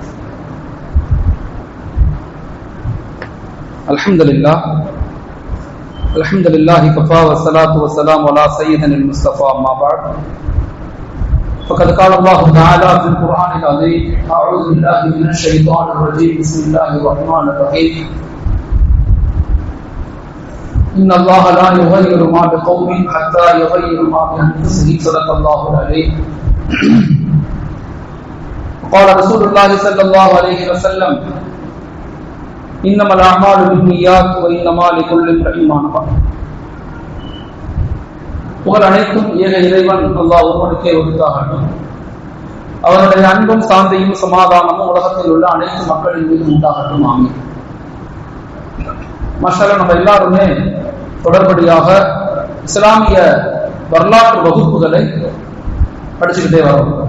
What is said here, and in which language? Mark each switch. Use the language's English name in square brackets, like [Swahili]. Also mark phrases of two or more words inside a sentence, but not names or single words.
[Arabic] الحمد لله كفى والصلاة والسلام على سيدنا المصطفى أما بعد فقد قال الله تعالى في القرآن العظيم أعوذ بالله من الشيطان الرجيم بسم الله الرحمن الرحيم إن الله لا يغير ما بقوم حتى يغيروا ما بأنفسهم صدق الله العظيم. قال رسول الله صلى الله عليه وسلم إنما الأعمال بالنيات وإنما لكل امرئ ما نوى. [Tamil] புகழ் அனைத்தும் ஏக இறைவன் அல்லாஹ் ஒருவனுக்கே உரித்தாகட்டும். அவனுடைய அன்பும் சாந்தியும் சமாதானமும் உலகத்தில் உள்ள அனைத்து மக்களின் மீது உண்டாகட்டும். ஆமீன். மாஷாஅல்லாஹ், நம்ம எல்லாருமே தொடர்படியாக இஸ்லாமிய வரலாற்று வகுப்புகளை படிச்சுக்கிட்டே வரோம்.